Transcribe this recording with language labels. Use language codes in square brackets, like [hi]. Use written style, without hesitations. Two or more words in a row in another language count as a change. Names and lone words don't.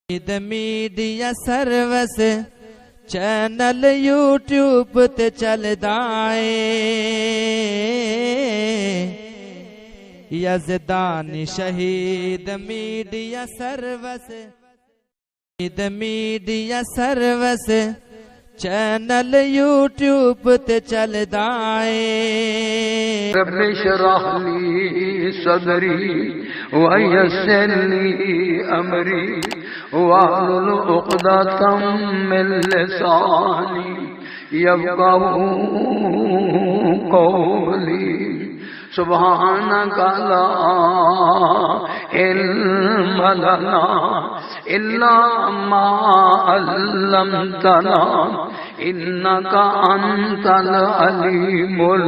[pa] میڈیا سروس چینل یوٹیوب تے چلدا اے یزدان شہید میڈیا سروس چینل یوٹیوب تے چلدا اے [ar] رب اشرح لی صدری ویسر لی امری واحلل عقدۃ من لسانی یفقهوا قولی سبحانک لا علم لنا الا ما علمتنا انک انت العلیم